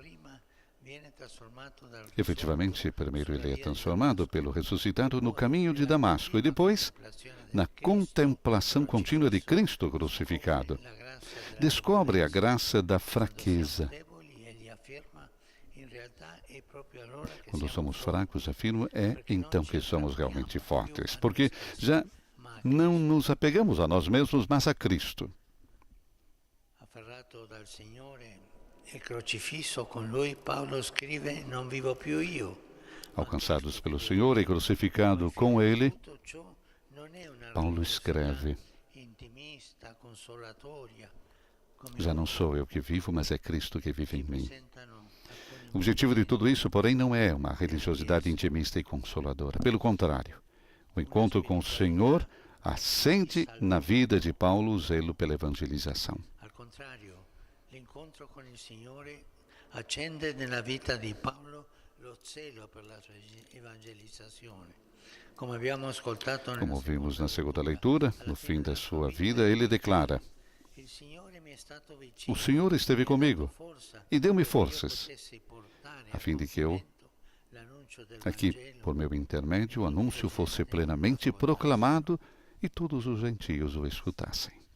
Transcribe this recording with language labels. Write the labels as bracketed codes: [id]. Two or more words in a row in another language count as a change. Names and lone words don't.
[pt] Efetivamente, primeiro ele é transformado pelo ressuscitado no caminho de Damasco e depois na contemplação contínua de Cristo crucificado. Descobre a graça da fraqueza. Quando somos fracos, afirmo, é então que somos realmente fortes, porque já não nos apegamos a nós mesmos, mas a Cristo. [it] Afferrato dal Signore e crocifisso con Lui, Paulo scrive: non vivo più io. [pt] Alcançados pelo Senhor e crucificado com Ele, Paulo escreve: já não sou eu que vivo, mas é Cristo que vive em mim. O objetivo de tudo isso, porém, não é uma religiosidade intimista e consoladora. Pelo contrário, o encontro com o Senhor acende na vida de Paulo o zelo pela evangelização. [it] Al contrario, l'incontro con il Signore accende nella vita di Paolo lo zelo per la sua evangelizzazione. [pt] Como vimos na segunda leitura, no fim da sua vida, ele declara: o Senhor esteve comigo e deu-me forças, a fim de que eu, aqui, por meu intermédio, o anúncio fosse plenamente proclamado e todos os gentios o escutassem.